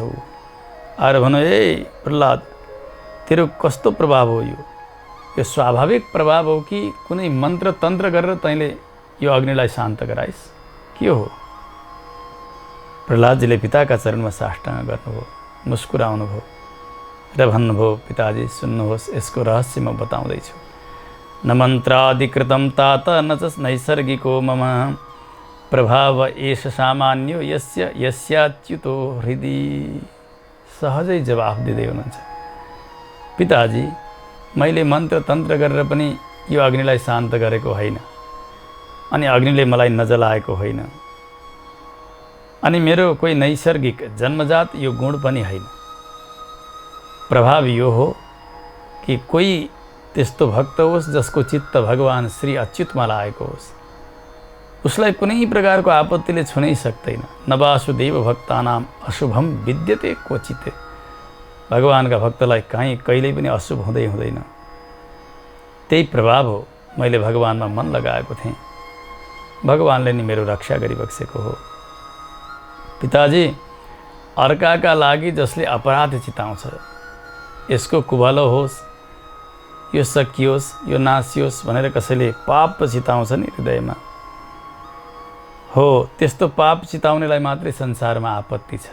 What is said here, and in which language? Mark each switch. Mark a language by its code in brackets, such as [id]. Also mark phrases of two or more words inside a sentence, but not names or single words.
[ne] आएर भनौँ, ए प्रहलाद, तेरो कस्तो प्रभाव हो यो स्वाभाविक प्रभाव हो कि कुनै मन्त्र तन्त्र गरेर तैँले यो अग्निलाई शान्त गराइस्, के हो? प्रहलादजीले पिताका चरणमा साष्टाङ्ग गर्नुभयो, मुस्कुराउनुभयो र भन्नुभयो, पिताजी सुन्नुहोस्, यसको रहस्य म बताउँदैछु। [sa] न मन्त्रादिकृतं तात न च नैसर्गिको मम प्रभाव एष सामान्यो यस्याच्युतो हृदि। [ne] सहजै जवाफ दिँदै हुनुहुन्छ, पिताजी, मैले मन्त्र तन्त्र गरेर पनि यो अग्निलाई शान्त गरेको होइन। अनि अग्निले मलाई नजलाएको होइन, अनि मेरो कोही नैसर्गिक जन्मजात यो गुण पनि होइन। प्रभाव यो हो कि कोही त्यस्तो भक्त होस् जसको चित्त भगवान श्री अच्युतमा लागेको होस्, उसलाई कुनै प्रकारको आपत्तिले छुनै सक्दैन। [sa] न वासुदेव भक्तानाम अशुभम विद्यते क्वचित। [ne] भगवानका भक्तलाई कहिल्यै पनि अशुभ हुँदैन। त्यही प्रभाव हो। मैले भगवानमा मन लगाएको थिएँ, भगवानले नि मेरो रक्षा गरिबक्सेको हो। पिताजी, अर्काका लागि जसले अपराध चिताउँछ, यसको कुभलो होस्, यो सकियोस्, यो नासियोस् भनेर कसैले पाप चिताउँछ नि हृदयमा, हो त्यस्तो पाप चिताउनेलाई मात्रै संसारमा आपत्ति छ।